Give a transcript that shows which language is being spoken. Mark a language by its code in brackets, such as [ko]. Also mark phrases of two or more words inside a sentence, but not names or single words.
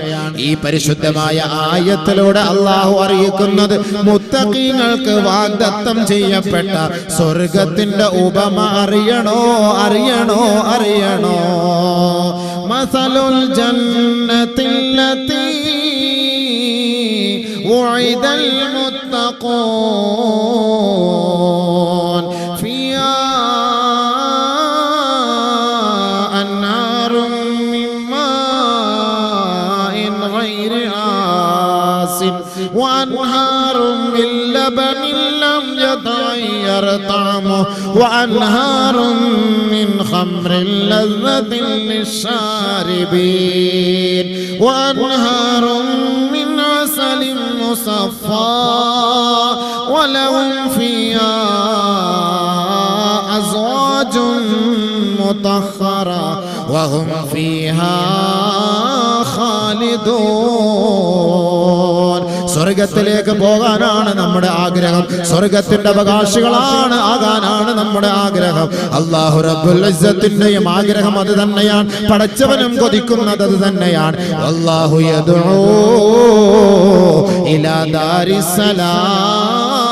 [ml] ഈ പരിശുദ്ധമായ ആയത്തിലൂടെ അല്ലാഹു അറിയിക്കുന്നത് മുത്തഖീങ്ങൾക്ക് വാഗ്ദത്തം ചെയ്യപ്പെട്ട സ്വർഗത്തിന്റെ ഉപമ അറിയണോ അറിയണോ അറിയണോ. [ar] مثل الجنة التي وعد المتقون فيها وأنهار من لبن لم يتغير طعمه وأنهار من خمر لذة للشاربين وأنهار من عسل مصفى ولهم فيها أزواج مطهرة وهم فيها خالدون. [ml] സ്വർഗത്തിലേക്ക് പോകാനാണ് നമ്മുടെ ആഗ്രഹം. സ്വർഗത്തിന്റെ അവകാശികളാണ് ആകാനാണ് നമ്മുടെ ആഗ്രഹം. അല്ലാഹു റബ്ബുൽ ഇസ്സത്തിന്റെയും ആഗ്രഹം അത് തന്നെയാണ്. പടച്ചവനും കൊതിക്കുന്നത് അത് തന്നെയാണ്. [ar] الله يدعو إلى دار السلام.